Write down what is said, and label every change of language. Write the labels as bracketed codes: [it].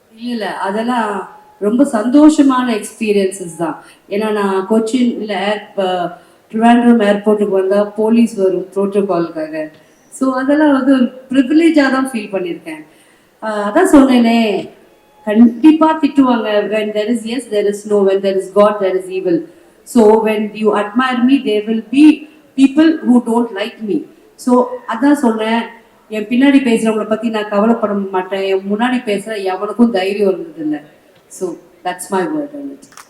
[ta] இல்ல அதெல்லாம் ரொம்ப சந்தோஷமான எக்ஸ்பீரியன்சஸ் தான். ஏன்னா நான் கொச்சின்ல ட்ரிவாண்ட்ரம் ஏர்போர்ட்டுக்கு வந்தா போலீஸ் வரும் ப்ரோட்டோகாலுக்காக. ஸோ அதெல்லாம் வந்து ப்ரிவிலேஜாக தான் ஃபீல் பண்ணியிருக்கேன். அதான் சொன்னேனே, கண்டிப்பாக திட்டுவாங்க. [en] when there is yes there is no, when there is God there is evil. So when you admire me there will be people who don't like me. [ta] So அதான் சொன்னேன், என் பின்னாடி பேசுறவங்கள பத்தி நான் கவலைப்பட மாட்டேன், என் முன்னாடி பேசுற எவனுக்கும் தைரியம் இருந்தது இல்லை. [en] So that's my word on it.